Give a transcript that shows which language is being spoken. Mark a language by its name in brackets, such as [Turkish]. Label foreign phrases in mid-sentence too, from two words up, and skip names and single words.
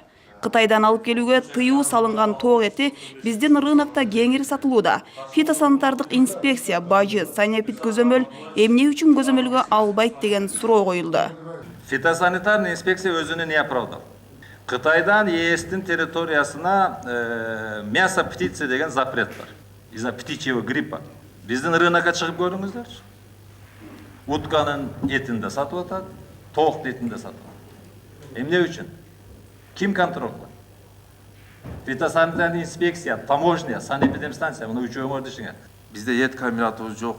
[Kyrgyz] Кытайдан алып келүүгө тыюу салынган тоок эти биздин рынокто кеңири сатылууда. Фитосанитардык инспекция бажы Санэпид көзөмөл эмне үчүн көзөмөлгө албайт деген суроо коюлду. [Russian] Фитосанитарный инспекция өзүнү не оправдал. [Kyrgyz] Кытайдан ЕСтин территориясына [Russian] мясо птицы [Kyrgyz] деген запрет бар. [Russian] Из-за птичьего гриппа. [Kyrgyz] Биздин рынокко чыгып көрүңүздөр. Утканын этин да сатып атат, тоок этин да сатып атат. Эмне үчүн? Ким контролдойт? [Russian] Фитосанитарный инспекция, [Kyrgyz] таможня, санэпидемстанция, муну үчөөңөрдү ишиңер. Бизде эт комбинатыбыз жок.